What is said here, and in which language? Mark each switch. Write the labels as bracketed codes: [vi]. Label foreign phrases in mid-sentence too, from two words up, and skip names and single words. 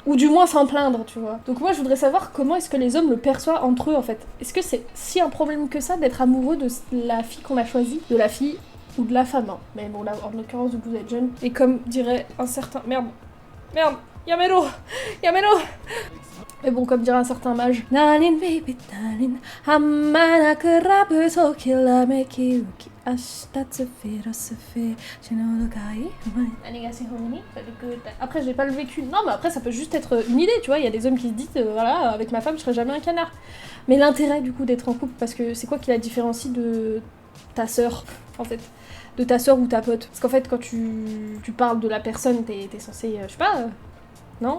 [fr] Ou du moins s'en plaindre, tu vois. Donc moi je voudrais savoir comment est-ce que les hommes le perçoivent entre eux en fait. Est-ce que c'est si un problème que ça d'être amoureux de la fille qu'on a choisie? De la fille ou de la femme, hein. Mais bon là en l'occurrence vous êtes jeune. Et comme dirait un certain... Merde, Yamero. Mais bon, comme dirait un certain mage. [en] Darling baby darling, hamana kurabu so kilameki uki ashtatsufi rosufi shinodokai. [fr] Après, j'ai pas le vécu. Non, mais après, ça peut juste être une idée, tu vois. Il y a des hommes qui se disent, voilà, avec ma femme, je serai jamais un canard. Mais l'intérêt, du coup, d'être en couple, parce que c'est quoi qui la différencie de ta sœur, en fait? De ta sœur ou ta pote? Parce qu'en fait, quand tu parles de la personne, t'es censé, je sais pas, non?